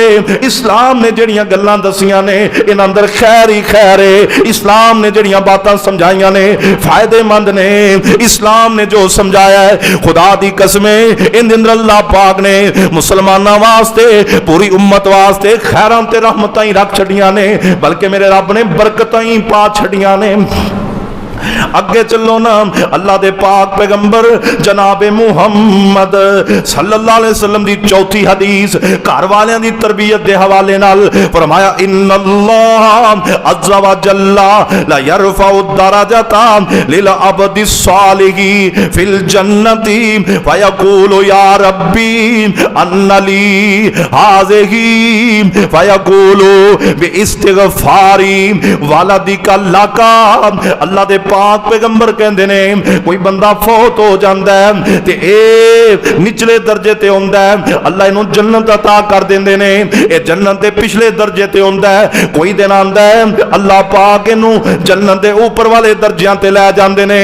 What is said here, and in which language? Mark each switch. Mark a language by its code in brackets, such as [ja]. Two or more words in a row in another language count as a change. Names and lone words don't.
[pa] اسلام نے جہڑیاں گلاں دسیاں نے ان اندر خیر ہی خیر ہے، اسلام نے جہڑیاں باتاں سمجھائیاں نے فائدہ مند نے، اسلام نے جو سمجھایا ہے خدا دی قسمیں ان اندر اللہ پاک نے مسلماناں واسطے پوری امت واسطے خیراں تے رحمتاں ہی رکھ چھڈیاں نے، بلکہ میرے رب نے برکتاں ہی پا چھڈیاں نے. اگے چلو نا، اللہ دے پاک پیغمبر جنابِ محمد [ar] صلى الله عليه وسلم [pa] دی چوتھی حدیث گھر والیاں دی تربیت دے حوالے نال فرمایا [ar] إن الله عز وجل لا يرفع درجة للعبد الصالح في الجنة ويقول يا ربي أنى لي هذه ويقول باستغفار ولدك لك. [pa] اللہ دے پاک پیغمبر کہتے نے کوئی بندہ فوت ہو جاتا ہے تے اے نچلے درجے تے ہوندا ہے، اللہ اینوں جنت عطا کر دیندے نے. اے جنت دے پچھلے درجے تے ہوندا ہے۔ کوئی دن آندا ہے اللہ پاک اینوں جنت دے اتے والے درجیاں تے لے جاندے نے.